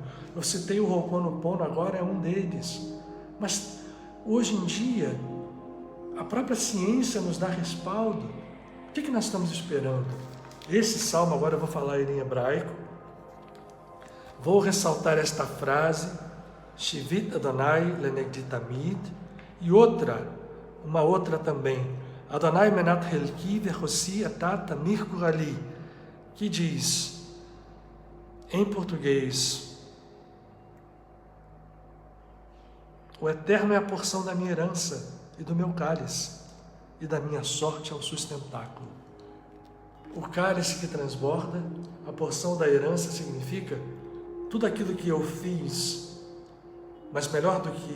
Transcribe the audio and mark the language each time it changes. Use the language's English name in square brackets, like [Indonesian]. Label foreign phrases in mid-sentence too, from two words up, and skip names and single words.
[Portuguese] Eu citei o Ho'oponopono, agora é um deles. Mas hoje em dia, a própria ciência nos dá respaldo. O que nós estamos esperando? Esse salmo, agora eu vou falar ele em hebraico. Vou ressaltar esta frase, [Hebrew] שויתי יהוה לנגדי תמיד, [Portuguese] e uma outra também, [Hebrew] יהוה מנת חלקי וכוסי אתה תומיך גורלי, [Portuguese] que diz, em português, o Eterno é a porção da minha herança e do meu cálice, e da minha sorte é o sustentáculo. O cálice que transborda, a porção da herança significa tudo aquilo que eu fiz, mas melhor do que